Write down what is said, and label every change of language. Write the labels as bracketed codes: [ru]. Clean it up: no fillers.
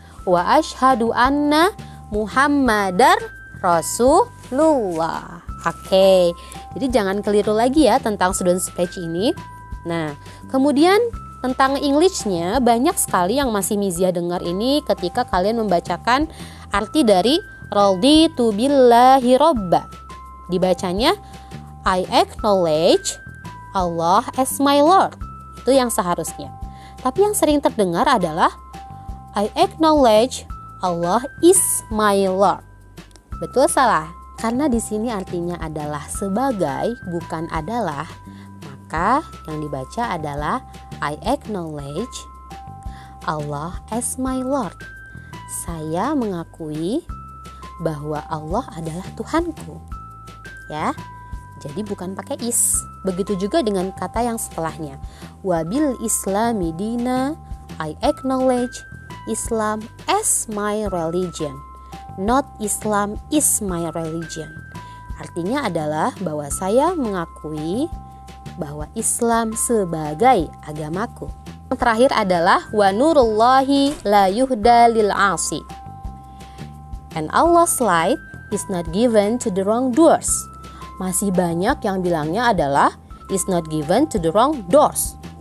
[ar] Wa ashhadu anna Muhammadar Rasulullah. [id] Oke, jadi jangan keliru lagi ya tentang Students Pledge ini. Nah, kemudian tentang Englishnya banyak sekali yang masih Mizia dengar ini ketika kalian membacakan arti dari [ar] raditu billahi robba. [en] Dibacanya I acknowledge Allah as my Lord. [id] Itu yang seharusnya. Tapi yang sering terdengar adalah [en] I acknowledge Allah is my Lord. [id] Betul salah? Karena di sini artinya adalah sebagai, bukan adalah. Maka yang dibaca adalah [en] I acknowledge Allah as my Lord. [id] Saya mengakui bahwa Allah adalah Tuhanku. Ya. Jadi bukan pakai is. Begitu juga dengan kata yang setelahnya. [ar] Wabil islami dina, [en] I acknowledge Islam as my religion, not Islam is my religion. [id] Artinya adalah bahwa saya mengakui bahwa Islam sebagai agamaku. Yang terakhir adalah [ar] wa nurullahi la yuhda lil asi. [en] And Allah's light is not given to the wrongdoers. [id] Masih banyak yang bilangnya adalah [en] is not given to the wrong doors.